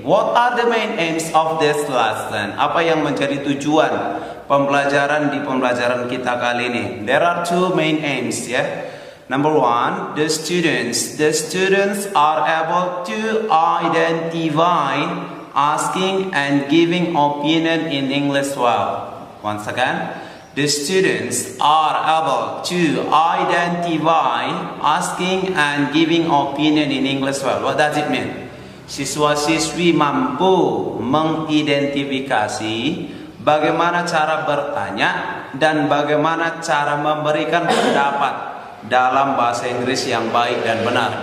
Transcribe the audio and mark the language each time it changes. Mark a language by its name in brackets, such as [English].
[English] What are the main aims of this lesson? [Indonesian] Apa yang menjadi tujuan pembelajaran di pembelajaran kita kali ini? [English] There are two main aims ya. Number one, the students are able to identify asking and giving opinion in English well. Once again, the students are able to identify asking and giving opinion in English well. What does it mean? [Indonesian] Siswa-siswi mampu mengidentifikasi bagaimana cara bertanya dan bagaimana cara memberikan pendapat dalam bahasa Inggris yang baik dan benar.